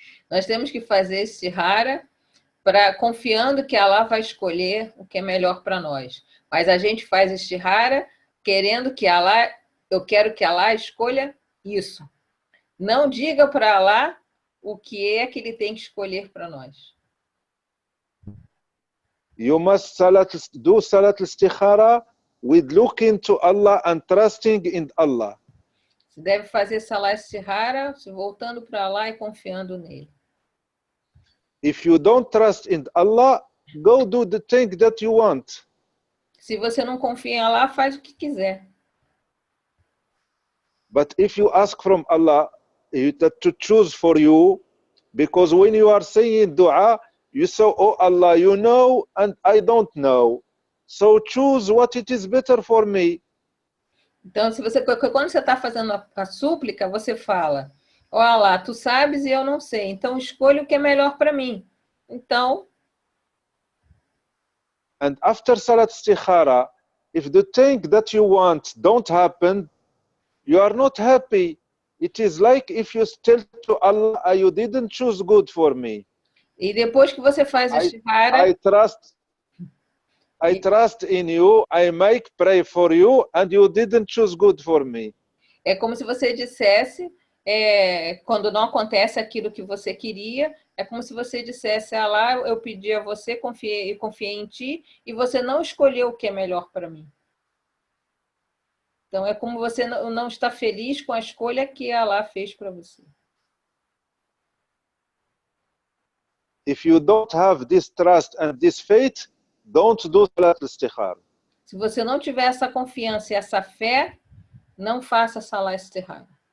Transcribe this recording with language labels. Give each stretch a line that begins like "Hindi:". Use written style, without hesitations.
Portuguese: Nós temos que fazer istikhara confiando que Allah vai escolher o que é melhor para nós. Mas a gente faz istikhara querendo que Allah, eu quero que Allah escolha isso. Não diga para Allah o que é que ele tem que escolher para nós.
English: You must do salat istikhara with looking to Allah and trusting in Allah.
Portuguese: Você deve fazer salat istikhara voltando para Allah e confiando nele.
English: If you don't trust in Allah, go do the thing that you want.
Portuguese: Se você não confia em Allah, faz o que quiser.
English: But if you ask from Allah to choose for you, because when you are saying dua, you say, oh Allah, you know, and I don't know. So choose what it is better for me.
Portuguese: Então, quando você está fazendo a súplica, você fala, ó Allah, tu sabes e eu não sei, então escolha o que é melhor para mim. Então...
English: And after salat istikhara, if the thing that you want don't happen, you are not happy. It is like if you tell to Allah, you didn't choose good for me.
Portuguese: E depois que você faz istikhara...
English: I trust in you, I make pray for you, and you didn't choose good for me.
Portuguese: É como se você dissesse, quando não acontece aquilo que você queria, é como se você dissesse, Allah, eu pedi a você, confiei em ti, e você não escolheu o que é melhor para mim. Então, é como você não está feliz com a escolha que Allah fez para você.
English: If you don't have this trust and this faith, don't do salat istikhara.
Portuguese: Se você não tiver essa confiança e essa fé, não faça salat istikhara.